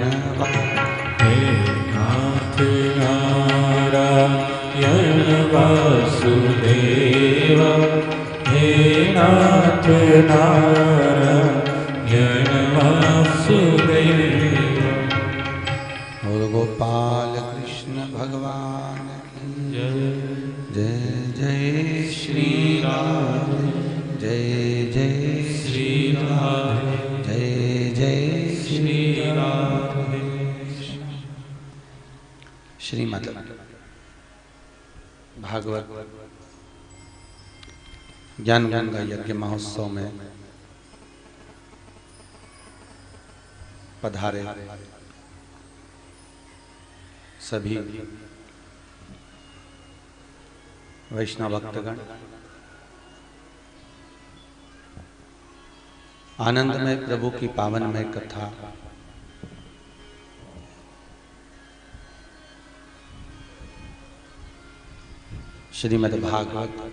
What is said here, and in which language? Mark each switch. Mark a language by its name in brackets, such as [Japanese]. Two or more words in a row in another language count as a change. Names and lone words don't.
[Hindi] हे नाथ नारायण वासुदेवा हे नाथ नारायण वासुदेवा। और गोपाल कृष्ण भगवान की जय। जय जय श्री राधे जय जय श्री राधे जय जय श्री राधे। श्रीमद् भागवत ज्ञान गंगा यज्ञ महोत्सव में पधारे सभी वैष्णव भक्तगण, आनंदमय प्रभु की पावनमय कथा श्रीमद् भागवत